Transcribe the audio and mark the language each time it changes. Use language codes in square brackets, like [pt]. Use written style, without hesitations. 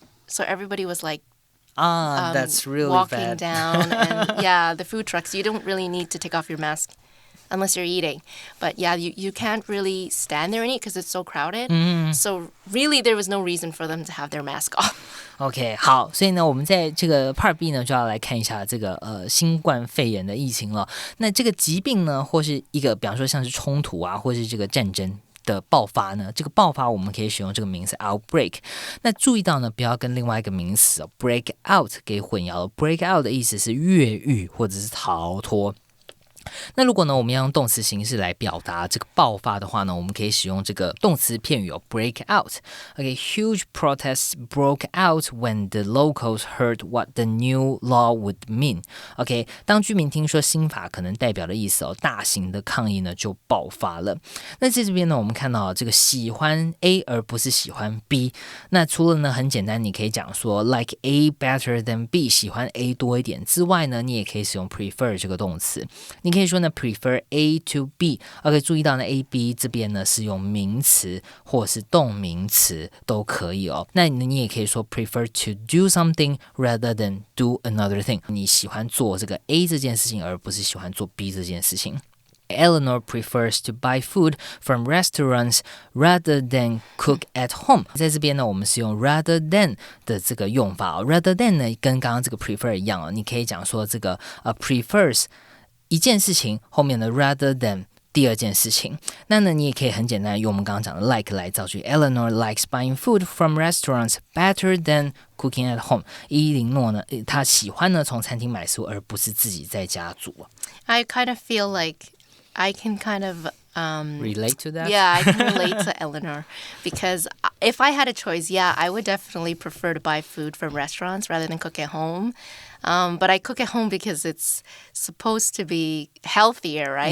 [en] So everybody was like, that's really walking bad. down. And yeah, the food trucks, you don't really need to take off your mask unless you're eating. But yeah, you can't really stand there and eat because it's so crowded. So really, there was no reason for them to have their mask off. [zh] OK， 好，所以呢，我们在这个 Part B 呢，就要来看一下这个新冠肺炎的疫情了。那这个疾病呢，或是一个，比方说像是冲突啊，或是这个战争的爆发呢，这个爆发我们可以使用这个名词 outbreak。那注意到呢，不要跟另外一个名词break out 给混淆了。 break out 的意思是越狱或者是逃脱。那如果呢，我们要用动词形式来表达这个爆发的话呢，我们可以使用这个动词片语break out。 [en] Huge protests broke out when the locals heard what the new law would mean. [zh] 当居民听说新法可能代表的意思大型的抗议呢就爆发了。那在这边呢，我们看到这个喜欢 A 而不是喜欢 B。那除了呢很简单，你可以讲说 like A better than B， 喜欢 A 多一点之外呢，你也可以使用 prefer 这个动词。你可以说呢 prefer A to B。注意到呢 A B 这边呢是用名词或是动名词都可以那你也可以说 prefer to do something rather than do another thing。你喜欢做这个 A 这件事情，而不是喜欢做 B 这件事情。 [en] Eleanor prefers to buy food from restaurants rather than cook at home。 [zh] 在这边呢，我们是用 rather than 的这个用法rather than 呢，跟刚刚这个 prefer 一样你可以讲说这个prefers 一件事情后面的 rather than 第二件事情。那呢，你也可以很简单用我们刚刚讲的 like 来造句。 [en] Eleanor likes buying food from restaurants better than cooking at home. [zh] 伊琳诺呢，她喜欢呢从餐厅买食物，而不是自己在家煮。 [en] I kind of feel like I can kind of relate to that? Yeah, I can relate to Eleanor because if I had a choice, yeah, I would definitely prefer to buy food from restaurants rather than cook at home. But I cook at home because it's supposed to be healthier, right?